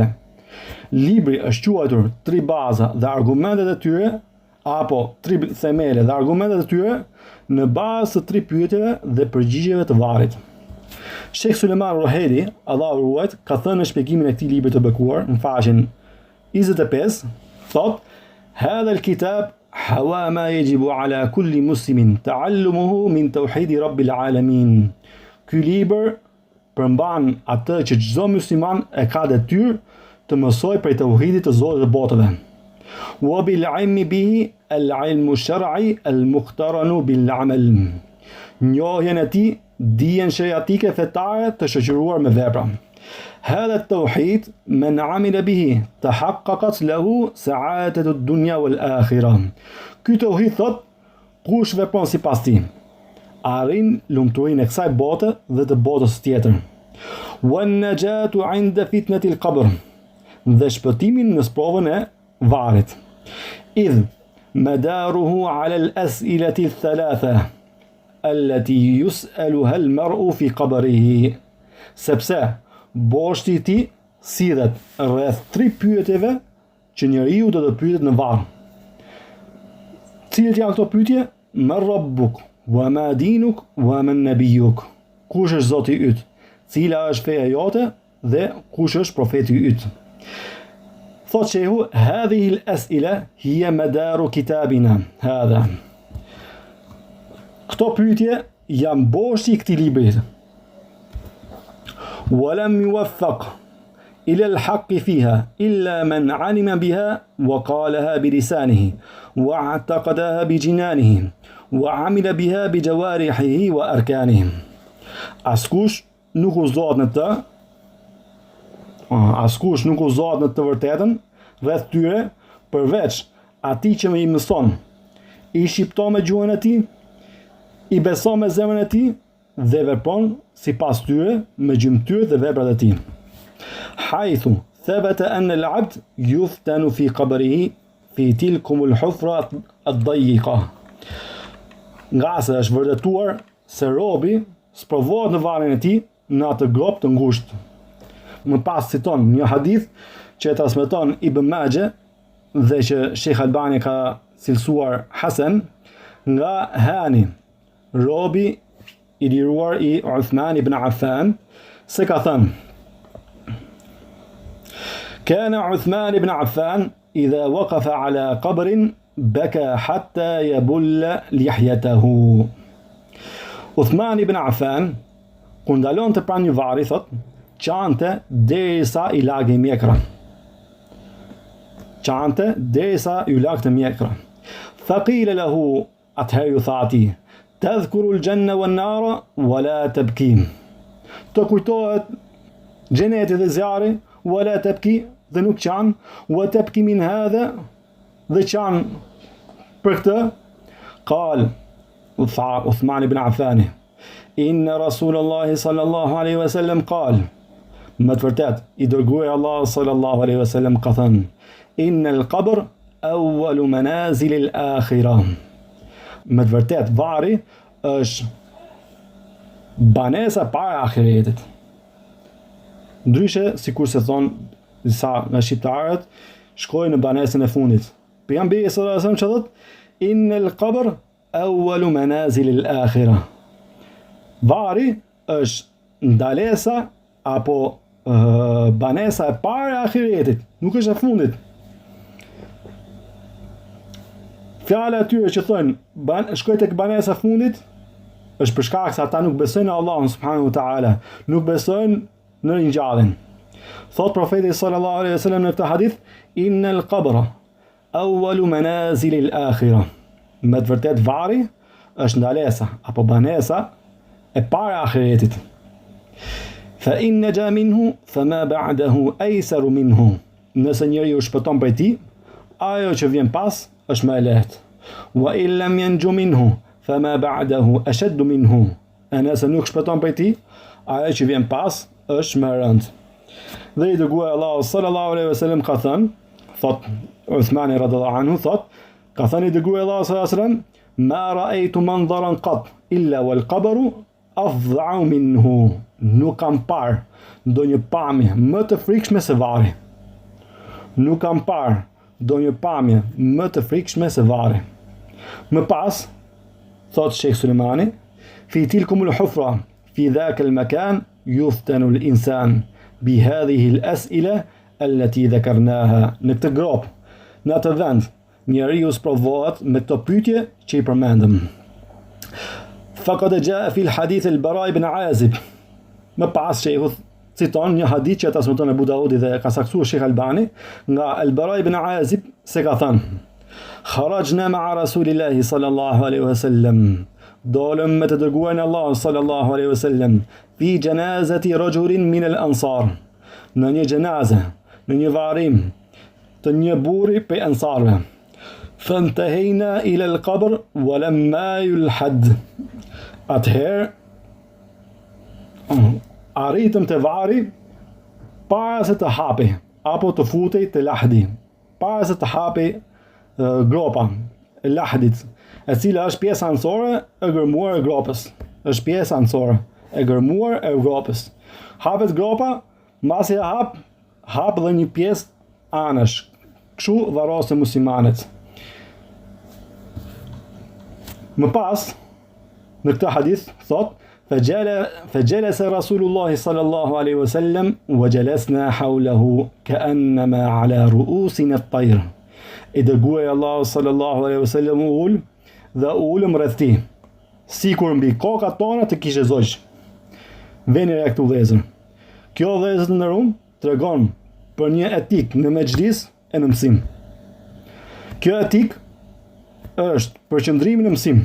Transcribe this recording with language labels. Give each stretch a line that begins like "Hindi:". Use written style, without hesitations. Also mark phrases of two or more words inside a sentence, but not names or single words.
Albanian: Libri është quajtur 3 baza dhe argumentet e tyre, apo 3 themele dhe argumentet e tyre, në bazë të 3 pyetjeve dhe përgjigjeve të varrit. Sheikh Suleiman Rohedi, Allahu ruajt, ka thënë në shpjegimin e këtij libri të bekuar në faqen 25, thot:
Arabic: "هذا الكتاب هو ما يجب على كل مسلم تعلمه من توحيد رب العالمين."
Albanian: Ky libër përmban atë që çdo musliman e ka detyrë të mësojë prej tauhidit të Zotit të botëve.
Arabic: وبالعلم به العلم الشرعي المقترن بالعمل.
Albanian: Njohjen e tij, dijen shariatike fetare të shoqëruar me vepra.
Arabic: هذا التوحيد من عمل به تحققت له سعادة الدنيا والآخرة.
Albanian: Ky tauhid thot, kush vepron sipas tij, arrin lumturinë e kësaj bote dhe të botës tjetër.
Arabic: والنجاة عند فتنة القبر,
Albanian: dhe shpëtimin në sprovën e varrit.
Arabic: إذ مداره على الأسئلة الثلاثة التي يسألها المرء في قبره,
Albanian: sepse boshti i tij sidhet rreth 3 pyetjeve që njeriu do të pyetet në varr. Cilat janë këto pyetje?
Arabic: من ربك وما دينك ومن نبيك.
Albanian: Kush është Zoti yt? Cila është feja jote dhe kush është profeti yt? Thot shehu,
Arabic: هذه الأسئلة هي مدار كتابنا هذا.
Albanian: Këto pyetje janë boshti i këtij libri.
Arabic: ولم يوفق إلى الحق فيها إلا من علم بها وقالها بلسانه واعتقدها بجنانه وعمل بها بجوارحه وأركانه.
Albanian: Askush nuk uzohet në të, askush nuk uzohet në të vërtetën rreth tyre përveç atij që më i mëson, i shqipton me gjuhën e tij, i beson me zemrën e tij dhe vepron sipas tyre me gjymtyrët dhe veprat e tij.
Arabic: حيث ثبت أن العبد يفتن في قبره في تلكم الحفرة الضيقة.
Albanian: Nga se është vërtetuar se robi sprovohet në varrin e tij në atë grop të ngushtë. Më pas citon një hadith që e transmeton Ibn Majah dhe që Sheikh Albani ka cilësuar hasan nga Hani, robi i liruar i Uthman ibn Affan, se ka thënë:
Arabic: كان عثمان بن عفان إذا وقف على قبر بكى حتى يبل لحيته.
Albanian: Uthman ibn Affan kur ndalon të pranë një varri, thot, qante derisa i lagë mjekra. Qante derisa i lagë mjekra.
Arabic: فقيل له,
Albanian: atëherë ju tha atij:
Arabic: تذكر الجنة والنار ولا تبكي.
Albanian: Të kujtohet xheneti dhe zjarri,
Arabic: ولا تبكي,
Albanian: dhe nuk qan,
Arabic: وتبكي من هذا,
Albanian: dhe qan për këtë.
Arabic: قال عثمان بن عفان إن رسول الله صلى الله عليه وسلم قال.
Albanian: Më të vërtet, i dërguari Allah
Arabic: صلى الله عليه وسلم
Albanian: ka thënë:
Arabic: إن القبر أول منازل الآخرة.
Albanian: Me të vërtet, varri është banesa para ahiretit. Ndryshe, sikur se thon disa nga shqiptarët, shkojnë në banesën e fundit. Pejgamberi
Arabic: صلى الله عليه وسلم
Albanian: që thot:
Arabic: إن القبر أول منازل الآخرة.
Albanian: Varri është ndalesa apo banesa e para e ahiretit, nuk është e fundit. Fjala atyre që thonë shkoj tek banesa e fundit është për shkak se ata nuk besojnë në Allahun
Arabic: سبحانه وتعالى,
Albanian: nuk besojnë në ringjalljen. Thot profeti
Arabic: صلى الله عليه وسلم
Albanian: në këtë hadith:
Arabic: إن القبر أول منازل الآخرة.
Albanian: Me të vërtet, varri është ndalesa apo banesa e para e ahiretit.
Arabic: فإن نجا منه فما بعده أيسر منه.
Albanian: Nëse njeriu shpëton prej tij, ajo që vjen pas është më e lehtë.
Arabic: وإن لم ينج منه فما بعده أشد منه.
Albanian: Nëse nuk shpëton prej tij, ajo që vjen pas është më e rëndë. Dhe i dërguari Allahu
Arabic: صلى الله عليه وسلم
Albanian: ka thënë, thot Uthmani
Arabic: رضي الله عنه,
Albanian: thot, ka thënë i dërguari Allahu
Arabic: صلى الله عليه وسلم ما رأيت منظرا قط إلا والقبر أفظع منه.
Albanian: Nuk kam parë ndonjë pamje më të frikshme se varri. Nuk kam parë ndonjë pamje më të frikshme se varri. Më pas, thot Sheikh Sulemani:
Arabic: في تلكم الحفرة في ذاك المكان يفتن الإنسان بهذه الأسئلة التي ذكرناها.
Albanian: Në këtë grop, në atë vend, njeriu sprovohet me këto pyetje që i përmendëm.
Arabic: فقد جاء في الحديث البراء بن عازب.
Albanian: Më pas Sheikhu citon një hadith që transmeton Abu Daudi dhe ka saktuar Sheikh Albani nga al-Bara ibn Azib, se ka thënë:
Arabic: خرجنا مع رسول الله صلى الله عليه وسلم.
Albanian: Dolëm me të dërguarin e Allahut
Arabic: صلى الله عليه وسلم في جنازة رجل من الأنصار.
Albanian: Në një xhenaze, në një varrim të një burri prej ansarëve.
Arabic: فانتهينا إلى القبر ولما يلحد.
Albanian: arritëm të vari para se të hapi, apo të futej të lahdi, para se të hapi gropa e lahdit, e cila është pjesa anësore e gërmuar e gropës. Është pjesa anësore e gërmuar e gropës. Hapet gropa, mbasi e hap dhe një pjesë anësh. Kështu varrosen muslimanët. Më pas, në këtë hadith thot,
Arabic: فجلس رسول الله صلى الله عليه وسلم وجلسنا حوله كأنما على رؤوسنا الطير.
Albanian: I dërguari Allahu
Arabic: صلى الله عليه وسلم
Albanian: ul dhe ulëm rreth tij, sikur mbi kokat tona të kishte zogj. Veni re këtu vëllezër. Kjo vëllezër në Rum tregon për një etik në mexhlis e në mësim. Kjo etik është përqendrimi në mësim.